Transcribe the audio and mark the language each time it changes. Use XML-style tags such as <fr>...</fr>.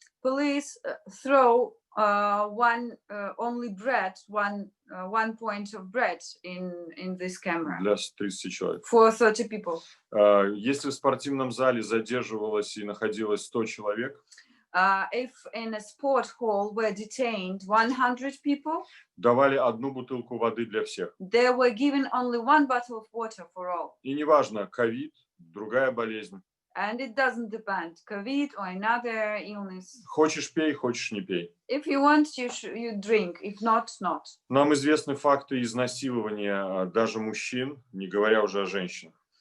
<en>Police throw only bread, one point of bread in this camera</en> <ru>Для 30 человек.</ru> <en>for 30 people.</en> <ru>Если в спортивном зале задерживалось и находилось 100 человек,</ru> <en>If in a sport hall were detained 100 people,</en> <ru>давали одну бутылку воды для всех.</ru> <en>they were given only one bottle of water for all.</en> <ru>И неважно, ковид, другая болезнь.</ru> <en>And it doesn't depend, COVID or another illness.</en> <ru>Хочешь пей, хочешь не пей.</ru> <en>If you want, you drink. If not, not.</en> <ru>Нам известны факты изнасилования даже мужчин, не говоря уже о женщинах.</ru>